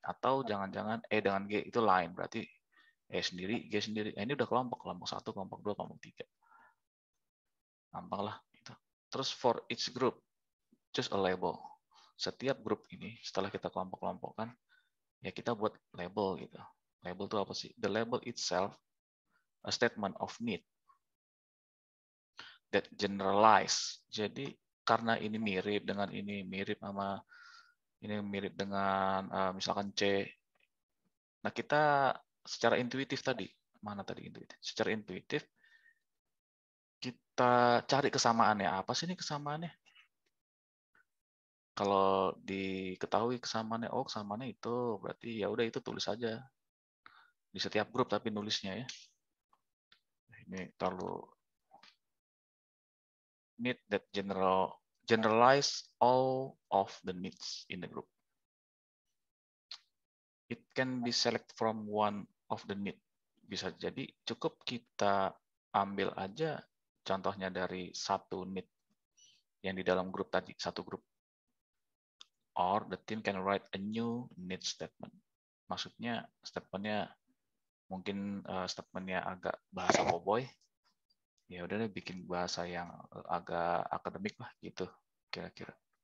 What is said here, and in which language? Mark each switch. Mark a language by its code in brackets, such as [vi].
[id] Atau jangan-jangan E dengan G itu lain, berarti E sendiri, G sendiri. Nah, ini udah kelompok 1, kelompok 2, kelompok 3. Gampang lah. Gitu. Terus [en] for each group, choose a label. [id] Setiap grup ini, setelah kita kelompok-kelompokkan, ya kita buat label gitu. Label itu apa sih? [en] The label itself, a statement of need that generalize. [id] Jadi karena ini mirip dengan ini, mirip sama ini mirip dengan misalkan C. Nah, kita secara intuitif tadi, mana tadi intuitif? Secara intuitif kita cari kesamaannya. Apa sih ini kesamaannya? Kalau diketahui kesamaannya, oh kesamaannya itu berarti ya udah itu tulis aja di setiap grup tapi nulisnya ya. Ini terlalu [en] need that generalize all of the needs in the group. It can be select from one of the need. [id] Bisa jadi cukup kita ambil aja contohnya dari satu need yang di dalam grup tadi, satu grup. [en] Or the team can write a new need statement. [id] Maksudnya statementnya mungkin statementnya agak bahasa cowboy. Ya udah deh bikin bahasa yang agak akademik lah gitu kira-kira.